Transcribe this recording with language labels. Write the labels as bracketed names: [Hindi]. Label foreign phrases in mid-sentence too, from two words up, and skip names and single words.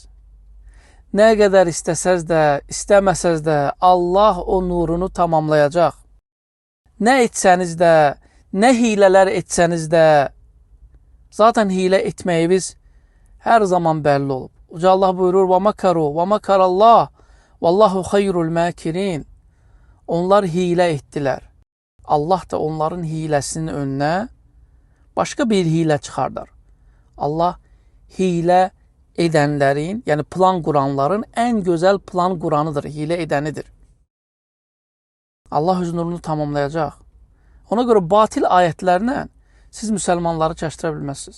[Azerbaijani] Nə qədər istəsəz də, istəməsəz də, Allah o nurunu tamamlayacaq. Nə etsəniz də, nə hilələr etsəniz də, zaten hilə etməyimiz hər zaman bəlli olub. Uca Allah buyurur, [Arabic] وَمَكَرُوا وَمَكَرَ اللّٰهِ وَاللّٰهُ خَيْرُ الْمَاكِرِينَ. [Azerbaijani] Onlar hilə etdilər. Allah da onların hiləsinin önünə başqa bir hilə çıxardar. Allah hilə edənlərin, yəni plan quranların ən gözəl plan quranıdır, hilə edənidir. Allah öz nurunu tamamlayacaq. Ona görə batil ayətlərlə siz müsəlmanları çəşdirə bilməzsiniz.